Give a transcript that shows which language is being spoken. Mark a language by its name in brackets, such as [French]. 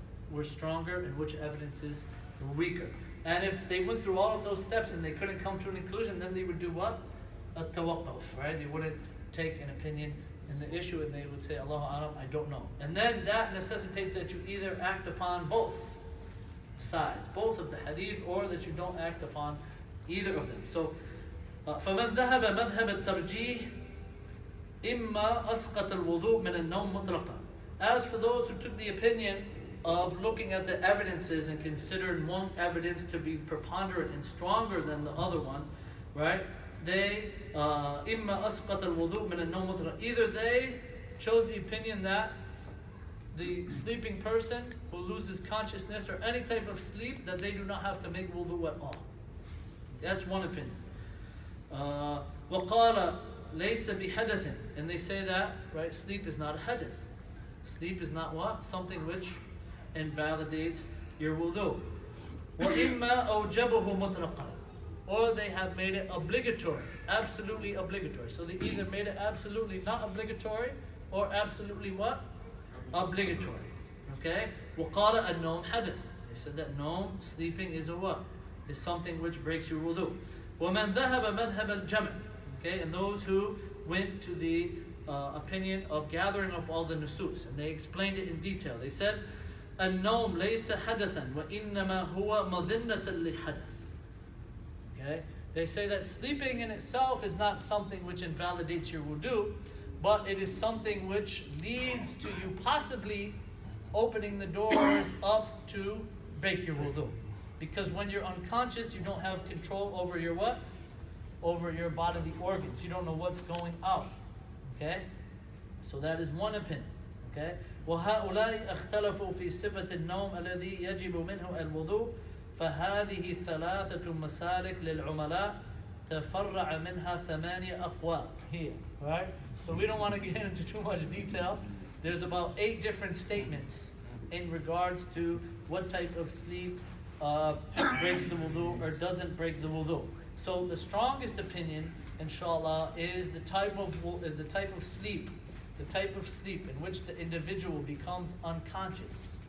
[English] Were stronger and which evidences were weaker. And if they went through all of those steps and they couldn't come to an conclusion, then they would do what? A tawaqquf, right? They wouldn't take an opinion in the issue and they would say, Allahu Alam, I don't know. And then that necessitates that you either act upon both sides, both of the hadith, or that you don't act upon either of them. So, [Arabic] فمن ذهب مذهب الترجيح إما أسقط الوضوء من النوم مطلقا [English] As for those who took the opinion of looking at the evidences and considered one evidence to be preponderant and stronger than the other one, right? They [Arabic] إِمَّا أَسْقَطَ الْوُضُوء مِنَ النَّوْمِ مُطْلَقًا. [English] Either they chose the opinion that the sleeping person who loses consciousness or any type of sleep, that they do not have to make wudu at all. That's one opinion. [Arabic] وَقَالَ لَيْسَ بِحَدَثٍ. [English] And they say that, right, sleep is not a hadith. Sleep is not what? Something which invalidates your wudu. [Arabic] وَإِمَّا أَوْجَبَهُ مُطْلَقًا. [English] Or they have made it obligatory, absolutely obligatory. So they either made it absolutely not obligatory or absolutely what? Obligatory. Okay? [Arabic] وَقَالَ النَّوْمُ حَدَث. [English] They said that noam, sleeping, is a what? Is something which breaks your wudu. [Arabic] وَمَنْ ذَهَبَ مَذْهَبَ الْجَمْعِ. [English] Okay? And those who went to the opinion of gathering up all the nusus, and they explained it in detail. They said, [Arabic] النوم ليس حدثا وإنما هو مظنة للحدث. [English] Okay? They say that sleeping in itself is not something which invalidates your wudu, but it is something which leads to you possibly opening the doors up to break your wudu. Because when you're unconscious, you don't have control over your what? Over your bodily organs. You don't know what's going out. Okay? So that is one opinion. Okay? [Arabic] وَهَؤُلَاءِ اخْتَلَفُوا فِي صِفَةِ النَّوْمِ الَّذِي يَجِبُ مِنْهُ الْوُضُوء فهذه ثلاثة مسالك للعملاء تفرع منها ثمانية أقوال. [English] Here, right? So we don't want to get into too much detail. There's about 8 different statements in regards to what type of sleep breaks the wudu or doesn't break the wudu. So the strongest opinion, inshallah, is the type of sleep, in which the individual becomes unconscious.